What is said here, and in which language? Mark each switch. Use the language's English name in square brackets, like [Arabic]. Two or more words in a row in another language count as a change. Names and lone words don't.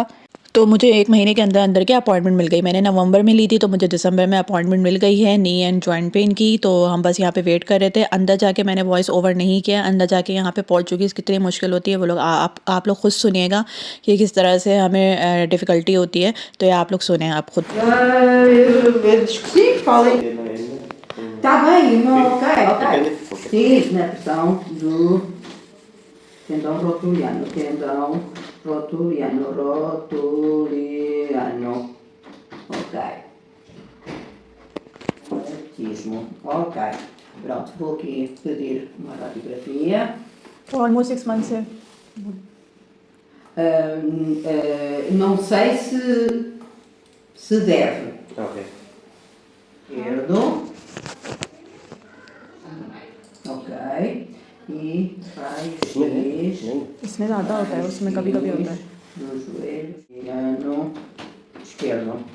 [Hindi] तो मुझे 1 महीने के अंदर अंदर के अपॉइंटमेंट मिल गई। मैंने नवंबर में ली थी, तो मुझे दिसंबर में अपॉइंटमेंट मिल गई है [English] knee and joint pain [Hindi] की। तो हम बस यहाँ पे वेट कर रहे थे। अंदर जाके मैंने [English] voice over [Hindi] नहीं किया। अंदर जाके यहाँ पे पोर्चुगीज़ कितनी मुश्किल होती है वो लोग आप लोग खुद सुनिएगा कि किस तरह से हमें डिफ़िकल्टी होती है। तो ये आप लोग सुने आप खुद। [Portuguese] Tá bem, não, ok, ok. Sim, na pressão do tendão rotuliano, rotuliano. Ok. Autismo. Ok. Pronto, vou aqui pedir uma radiografia. [English] almost 6 month से [Portuguese] Não sei se deve. Ok. Esquerdo. Ok. E raio-x [Hindi] इसमें ज़्यादा होता है, उसमें कभी कभी होता है। [Portuguese] no joelho mediano esquerdo.